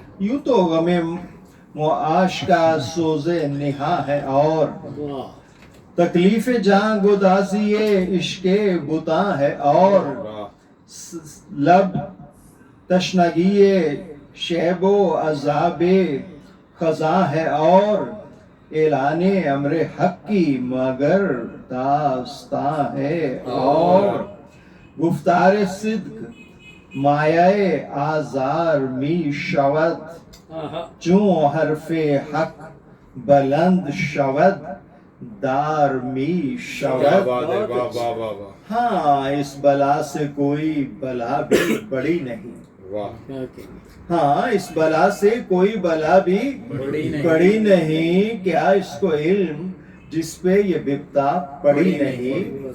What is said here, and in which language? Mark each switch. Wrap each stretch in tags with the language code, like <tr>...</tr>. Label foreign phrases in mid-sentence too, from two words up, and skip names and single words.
<ur>یوں تو غم معاش کا سوز نہا ہے اور تکلیف جاں گدازی عشق بتاں ہے اور واہ. لب تشنگی شیب و عذاب خزاں ہے اور اعلان امر حق کی مگر داستاں ہے اور</ur> <fa>گفتار صدق مایہ آزار می شود چون حرف حق بلند شود دار می</fa> <ur>کیا</ur> <fa>شود.</fa> <ur>بات ہے. واہ واہ واہ واہ. ہاں اس بلا سے کوئی بلا بھی بڑی نہیں. واہ. ہاں اس بلا سے کوئی بلا بھی بڑی نہیں. کیا اس کو علم جس پہ یہ بپتا پڑی نہیں.</ur>